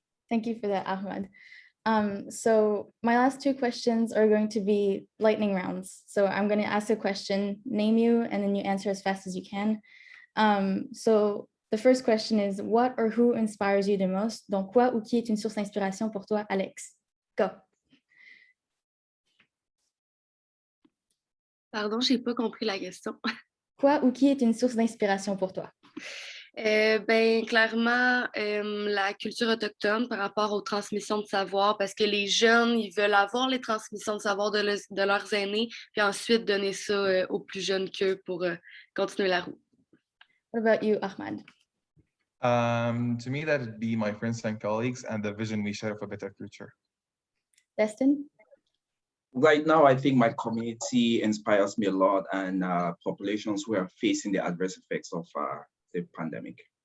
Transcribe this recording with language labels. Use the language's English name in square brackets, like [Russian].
[English] Thank you for that, Ahmad. So my last two questions are going to be lightning rounds. So I'm going to ask a question, name you, and then you answer as fast as you can. So the first question is, what or who inspires you the most? [French] Donc, quoi ou qui est une source d'inspiration pour toi, Alex? [English] Go. [French] Pardon, j'ai pas compris la question. Quoi ou qui est une source d'inspiration pour toi? Ben, clairement, la culture autochtone par rapport aux transmissions de savoir, parce que les jeunes, ils veulent avoir les transmissions de savoir de leurs aînés, puis ensuite donner ça aux plus jeunes qu'eux pour continuer la roue. [English] What about you, Ahmad? To me, that would be my friends and colleagues and the vision we share of a better future. Destin? Right now, I think my community inspires me a lot, and populations who are facing the adverse effects of the pandemic.